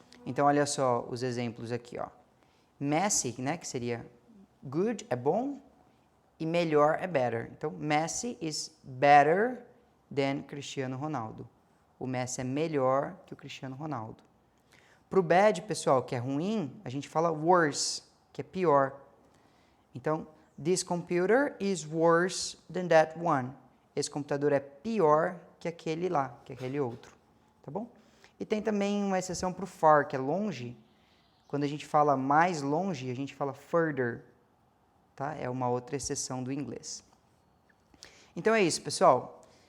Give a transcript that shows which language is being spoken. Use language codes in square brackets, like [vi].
[pt] Então, olha só os exemplos aqui, ó. Messy, né, que seria good, é bom, e melhor é better. [en] Então, Messi is better than Cristiano Ronaldo. [pt] O Messi é melhor que o Cristiano Ronaldo. Para o bad, pessoal, que é ruim, a gente fala worse, que é pior. [en] Então, this computer is worse than that one. [pt] Esse computador é pior que aquele lá, que aquele outro, tá bom? E tem também uma exceção para o far, que é longe. Quando a gente fala mais longe, a gente fala further, tá? É uma outra exceção do inglês. Então é isso, pessoal.